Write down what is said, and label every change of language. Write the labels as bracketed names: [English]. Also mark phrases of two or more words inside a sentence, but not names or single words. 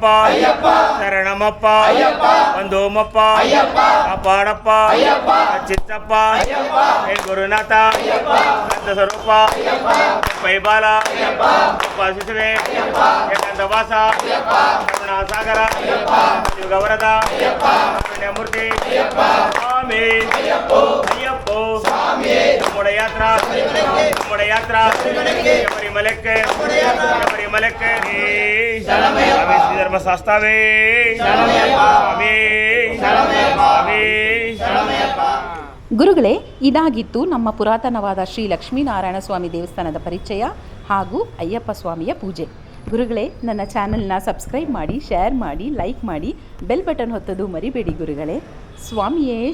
[Kannada] ಶರಣಮಪ್ಪ ಒಂದೋಮಪ್ಪ ಕಾಪಾಡಪ್ಪ ಚಿತ್ತಪ್ಪ ಗುರುನಾಥ ಸಂತ ಸ್ವರೂಪ ಪೈಬಾಲ ಶಿಶುವೆ ಏಕಾಂತವಾಸ ಸಾಗರ ಗೌರದ ಮೂರ್ತಿ ಸ್ವಾಮಿ ಅಯ್ಯಪ್ಪ [Malayalam] നമ്മുടെ യാത്ര ശബരിമലക്ക് ധർമ്മശാസ്താവേ സ്വാമി സ്വാമി. [Kannada] ಗುರುಗಳೇ, ಇದಾಗಿತ್ತು ನಮ್ಮ ಪುರಾತನವಾದ ಶ್ರೀ ಲಕ್ಷ್ಮೀನಾರಾಯಣ ಸ್ವಾಮಿ ದೇವಸ್ಥಾನದ ಪರಿಚಯ ಹಾಗೂ ಅಯ್ಯಪ್ಪ ಸ್ವಾಮಿಯ ಪೂಜೆ. ಗುರುಗಳೇ, ನನ್ನ ಚಾನಲ್ನ ಸಬ್ಸ್ಕ್ರೈಬ್ ಮಾಡಿ, ಶೇರ್ ಮಾಡಿ, ಲೈಕ್ ಮಾಡಿ, [English] bell button [Kannada] ಹೊತ್ತದು ಮರಿಬೇಡಿ ಗುರುಗಳೇ.